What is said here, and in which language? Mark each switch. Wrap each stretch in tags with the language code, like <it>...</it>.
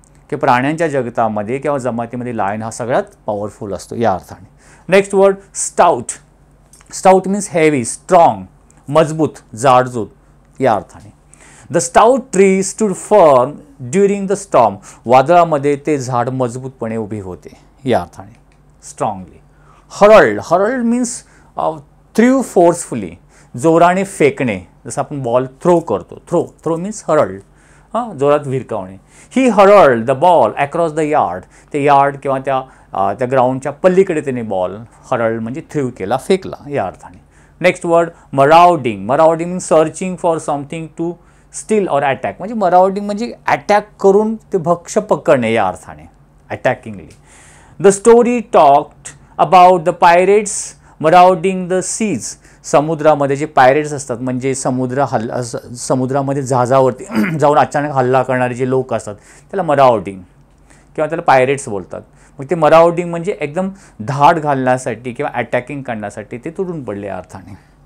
<mr>की प्राण्यांच्या जगतामध्ये किंवा जमातीमध्ये लायन हा सगळ्यात पॉवरफुल असतो या अर्थाने.</mr> <en>Next word stout. Stout means heavy, strong,</en> <mr>मजबूत, जाडजूड या अर्थाने.</mr> <en>The stout tree stood firm during the storm.</en> <mr>वादळामध्ये ते झाड मजबूतपणे उभे होते या अर्थाने, strongly. Herald.</mr> <en>hurled means threw forcefully,</en> <mr>जोराने फेकणे, जसं आपण बॉल थ्रो करतो.</mr> <en>throw means hurled,</en> <mr>जोरात भिरकावणे.</mr> <en>He hurled the ball across the yard.</en> <mr>ते यार्ड किंवा त्या ग्राउंडच्या पलीकडे त्याने बॉल हरल्ड म्हणजे थ्रू केला, फेकला या अर्थाने.</mr> <en>Next word marauding. Marauding means searching for something to steal or attack.</en> <mr>म्हणजे मराउडिंग म्हणजे अटॅक करून ते भक्ष्य पकडणे या अर्थाने, अटॅकिंगली.</mr> <en>The story talked about the pirates marauding the seas.</en> <mr>समुद्रामध्ये जे पायरेट्स असतात म्हणजे समुद्रामध्ये जहाजावरती जाऊन अचानक हल्ला करणारे जे लोक असतात त्याला मराउडिंग किंवा त्याला पायरेट्स बोलतात. मग ते मराउडिंग म्हणजे एकदम धाड घालण्यासाठी किंवा अटॅकिंग करण्यासाठी ते तुटून पडले या अर्थाने.</mr>